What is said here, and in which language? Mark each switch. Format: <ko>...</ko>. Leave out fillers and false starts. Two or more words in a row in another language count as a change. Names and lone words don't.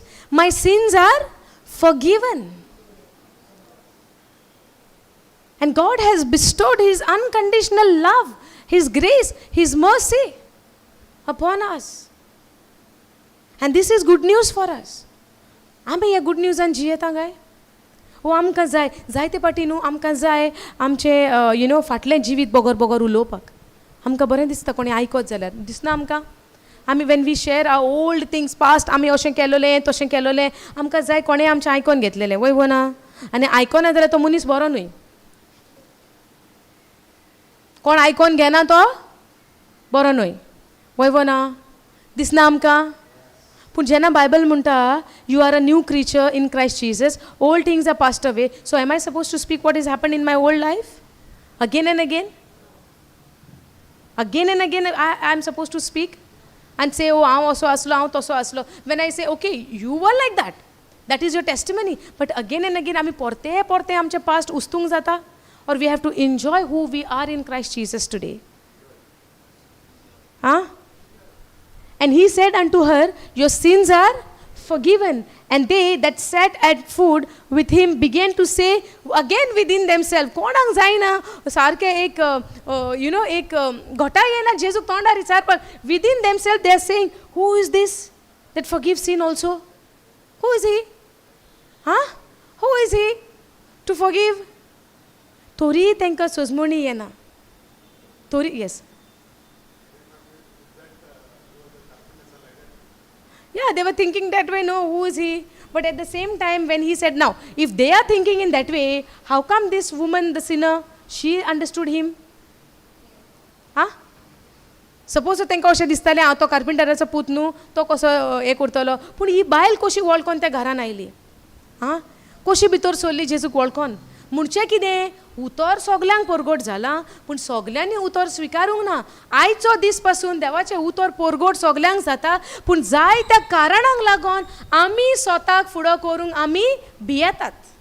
<en>My sins are forgiven. And God has bestowed his unconditional love, his grace, his mercy upon us. And this is good news for us.</en> <kok>आमी ह्या गुड न्यूजान जियेता काय? वो आमकां जाय, जायते पाटी न्हू आमकां जाय आमचें फाटलें जिवीत बोगोर बोगोर उलोवपाक. आमकां बरें दिसता कोणी आयकत जाल्यार, दिसना आमकां? आमी</kok> <en>when we share our old things past,</en> <kok>आमी अशें केलोलें तशें केलोलें, आमकां जाय कोणें आमचें आयकोन घेतलेलें, वय वो ना? आनी आयकोना जाल्यार तो मनीस बरो न्हय. कोण आयकोन घेना तो बरो न्हय, वय वो ना? दिसना आमकां? पूण जेन्ना बायबल म्हणटा</kok> <en>you are a new creature in Christ Jesus, old things are passed away. So am I suppose to speak what is happen in my old life again and again? Again and again I am supposed to speak and say,</en> <kok>oh, हांव असो आसलो, हांव तसो आसलो.</kok> <en>When I say, okay, you were like that, that is your testimony. But again and again</en> <kok>आमी परते परते आमचे past उस्तूंक जाता,</kok> <en>or we have to enjoy who we are in Christ Jesus today. And he said unto her, your sins are forgiven. And they that sat at food with him began to say again within themselves,</en> <kok>कोणाक जायना सारखे एक एक घोटा येना जेजूक तोंडार विचारपाक.</kok> <en>Within themselves they are saying, who is this that forgives sin also? Who is he? Who is he to forgive?</en> <kok>तोरी तांकां सोजमणी येना. तोरी yes.</kok> <en>Yeah, they were thinking that way, no, who is he? But at the same time, when he said, now, if they are thinking in that way, how come this woman, the sinner, she understood him?</en> <kok>Suppose तांकां अशें दिसतालें हांव तो कार्पेंटराचो पूत न्हू, तो कसो हें करतलो. पूण ही बायल कशी वळखोन त्या घरान आयली? कशी भितर सरली जेजूक वळखोन? म्हणचें कितें? उतर सगल्यांक परगट जाला, पूण सगल्यांनी उतर स्विकारूंक ना. आयचो दीस पासून देवाचें उतर परगट सगल्यांक जाता, पूण जाय त्या कारणांक लागून आमी स्वताक फुडो करूंक आमी भियेतात.</kok>